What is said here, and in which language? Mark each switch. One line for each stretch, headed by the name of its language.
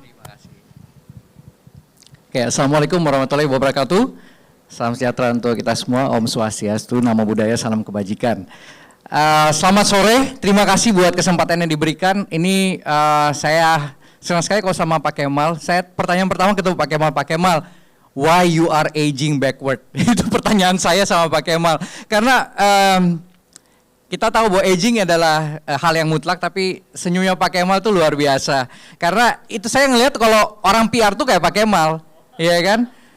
Indonesian: Terima kasih. Oke, Assalamualaikum warahmatullahi wabarakatuh. Salam sejahtera untuk kita semua. Om Swastiastu, Namo Buddhaya, salam kebajikan. Selamat sore. Terima kasih buat kesempatan yang diberikan. Ini saya senang sekali kalau sama Pak Kemal. Pertanyaan pertama ketemu Pak Kemal.
English: Pak Kemal, why you are aging backward?
Indonesian: Itu pertanyaan saya sama Pak Kemal. Karena kita tahu bahwa aging adalah hal yang mutlak, tapi senyumnya Pak Kemal tuh luar biasa. Karena itu saya ngelihat kalau orang PR tuh kayak Pak Kemal, ya kan?